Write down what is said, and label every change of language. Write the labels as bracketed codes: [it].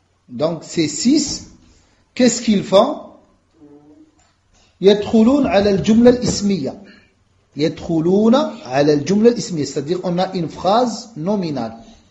[fr] Donc, ces six, qu'est-ce qu'ils font ? [ar] Yadkhuloun ala al-jumla al-ismiya. يدخلون على الجملة الاسمية. [fr] C'est-à-dire on a une phrase nominale.